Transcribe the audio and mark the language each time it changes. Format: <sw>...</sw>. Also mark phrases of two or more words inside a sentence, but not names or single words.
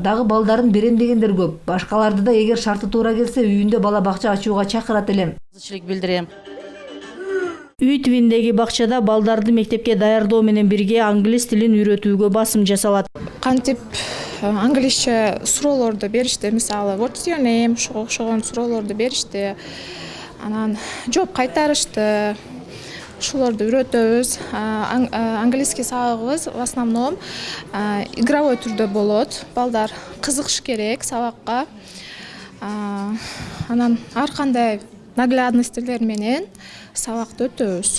<ky>Дагы балдарын берем дегендер көп. Башкаларды да эгер шарты туура келсе үйүндө бала бакча ачууга чакырат элем. Билдирем. Үй тибиндеги бакчада балдарды мектепке даярдоо менен бирге англис тилин үйрөтүүгө басым жасалат. Кантип англисче суроолорду беришти, мисалы</ky> <en>what's your name</en> <ky>ошогон суроолорду беришти. Анан жооп кайтарышты. Ушуларды үйрөтөбүз. Английский сабагыбыз</ky> <ru>в основном игровой</ru> <ky>түрдө болот. Балдар кызыгыш керек сабакка. Анан ар кандай наглядностьтер менен сабакты өтөбүз.</ky>